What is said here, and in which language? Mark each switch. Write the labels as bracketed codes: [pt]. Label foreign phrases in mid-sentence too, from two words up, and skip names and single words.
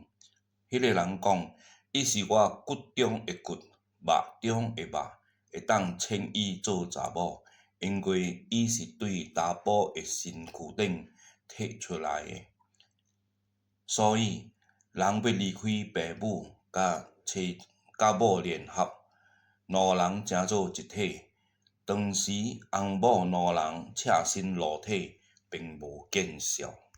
[nan] 迄個人講：伊是我骨中的骨，肉中的肉，會當稱伊做查某，因為伊是對查甫的身軀頂摕出來的。所以，人要離開父母，甲某聯合，兩人成做一體。當時，翁某兩人赤身裸體，並無見笑。